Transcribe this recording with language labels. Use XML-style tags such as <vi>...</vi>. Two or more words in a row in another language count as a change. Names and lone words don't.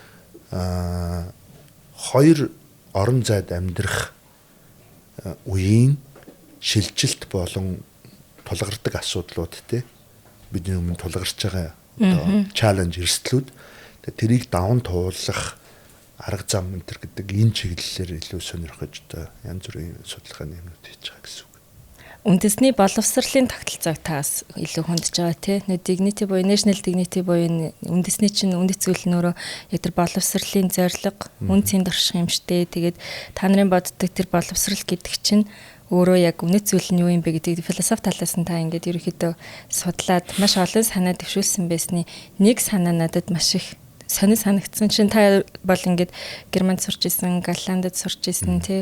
<mn>хоёр орон зайд амьдрах үеийн шилжилт болон тулгардаг асуудлууд те бидний өмнө тулгарч байгаа одоо чаленж эрсдлүүд тэрийг даван туулах арга зам энэ гэдэг энэ чиглэлээр илүү сонирхож одоо янз бүрийн судалгааны юмнууд хийж байгаа гэсэн үг. Үндэсний боловсролын тогтолцоог таас илүү хөндөж байгаа тий. Нэг dignity буюу</mn> <en>national dignity</en> <mn>буюу үндэсний чинь үндэс зүйл нь өөрөө яг тэр боловсролын зорилго, үн цэнд орших юм штэ. Тэгээд та нарын боддог тэр боловсрол гэдэг чинь өөрөө яг үнэт зүйл нь юу юм бэ гэдгийг философи талаас нь та ингээд ерөөхдөө судлаад маш олон санаа дэвшүүлсэн байсны нэг санаа надад маш их сонир санагдсан чинь та бол ингээд Германд сурч исэн, Голландд сурч исэн тий.</mn>